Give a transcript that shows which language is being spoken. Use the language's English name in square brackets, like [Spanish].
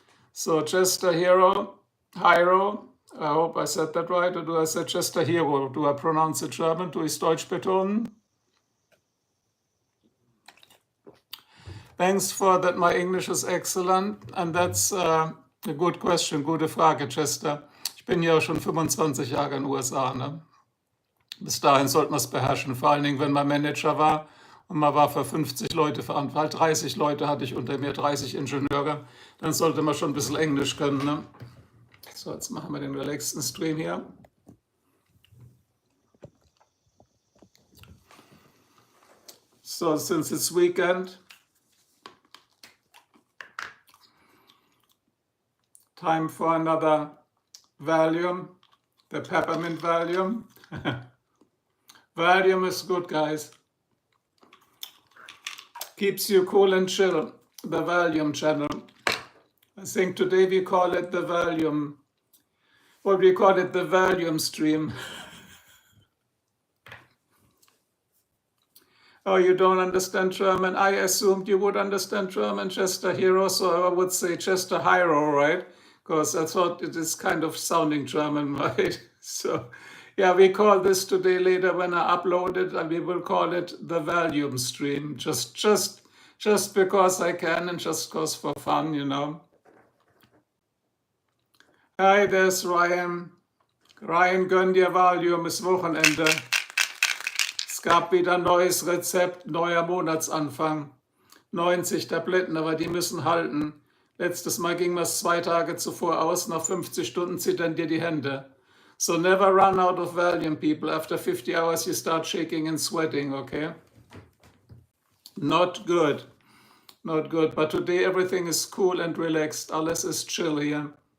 [English] So Chester Hero, I hope I said that right, or do I say Chester Hero? Do I pronounce it German? [German] Do ich Deutsch betonen? [English] Thanks for that. My English is excellent. And that's a good question, [German] gute Frage, [English] Chester. [German] Ich bin ja schon 25 Jahre in den USA. Ne? Bis dahin sollte man es beherrschen, vor allen Dingen, wenn man Manager war und man war für 50 Leute verantwortlich. 30 Leute hatte ich unter mir, 30 Ingenieure. Dann sollte man schon ein bisschen Englisch können. Ne? So, jetzt machen wir den relaxten Stream hier. [English] So, since it's weekend, time for another Valium, the peppermint Valium. Valium is good, guys. Keeps you cool and chill. The Valium channel. I think today we call it the Valium. What we call it, the Valium stream. Oh, you don't understand German? I assumed you would understand German, Chester Hero, so I would say Chester Hero, right? Because I thought it is kind of sounding German, right? So, yeah, we call this today later when I upload it, and we will call it the Valium stream, just because I can and just because for fun, you know. Hi, there's Ryan. [German] Ryan, gönn dir Valium, ist Wochenende. Es gab wieder ein neues Rezept, neuer Monatsanfang. 90 Tabletten, aber die müssen halten. Letztes Mal ging es 2 Tage zuvor aus, nach 50 Stunden zittern dir die Hände. [English] So never run out of Valium, people. After 50 hours you start shaking and sweating, okay? Not good. Not good. But today everything is cool and relaxed. [German] Alles ist chill [English] here.